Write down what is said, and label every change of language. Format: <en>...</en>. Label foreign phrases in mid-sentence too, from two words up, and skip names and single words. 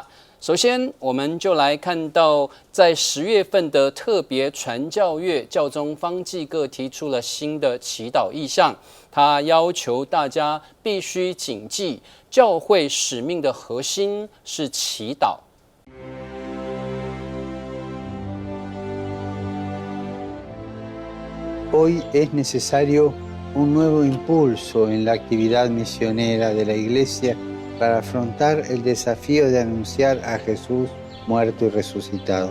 <zh>首先，我们就来看到在10月份的特别传教月，教宗方济各提出了新的祈祷意向，他要求大家必须谨记，教会使命的核心是祈祷。</zh> <es>Hoy es necesario un nuevo impulso en la actividad misionera de la Iglesia para afrontar el desafío de anunciar a Jesús muerto y resucitado.</es>